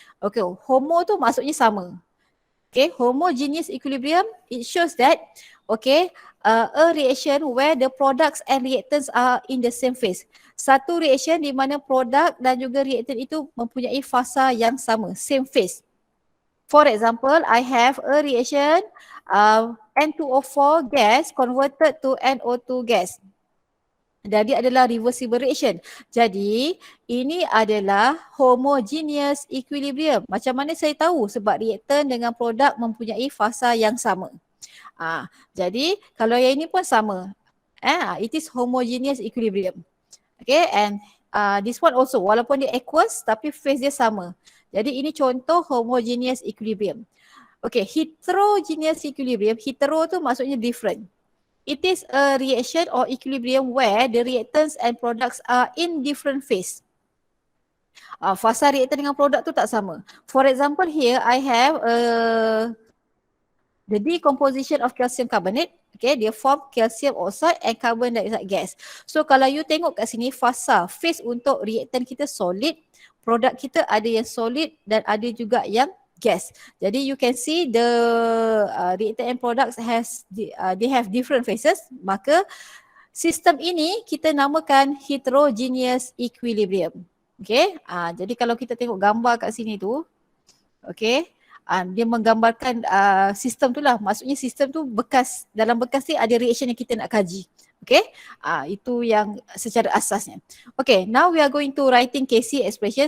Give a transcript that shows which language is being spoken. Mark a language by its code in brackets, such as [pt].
[en] Okay, [ms] homo tu maksudnya sama. [en] Okay, homogeneous equilibrium, it shows that okay, a reaction where the products and reactants are in the same phase. [ms] Satu reaction di mana produk dan juga reactant itu mempunyai fasa yang sama, same phase. [en] For example, I have a reaction N2O4 gas converted to NO2 gas. [ms] Jadi adalah reversible reaction. Jadi ini adalah homogeneous equilibrium. Macam mana saya tahu? Sebab reactant dengan produk mempunyai fasa yang sama. Jadi kalau yang ini pun sama. [en] It is homogeneous equilibrium. Okay, and this one also [ms] walaupun dia aqueous tapi phase dia sama. Jadi ini contoh homogeneous equilibrium. Okay, heterogeneous equilibrium. Hetero tu maksudnya different. [en] It is a reaction or equilibrium where the reactants and products are in different phase. [ms] Fasa reactant dengan produk tu tak sama. [en] For example here I have the decomposition of calcium carbonate. Okay, dia form calcium oxide and carbon dioxide gas. [ms] So kalau you tengok kat sini fasa, phase untuk reactant kita solid, produk kita ada yang solid dan ada juga yang gas. [en] Jadi you can see the reactant and products they have different phases. Maka [ms] Sistem ini kita namakan heterogeneous equilibrium. Okay, jadi kalau kita tengok gambar kat sini tu, okay, dia menggambarkan sistem tu lah. Maksudnya sistem tu dalam bekas ni ada reaction yang kita nak kaji. Okay, itu yang secara asasnya. [en] Okay, now we are going to writing Kc expression.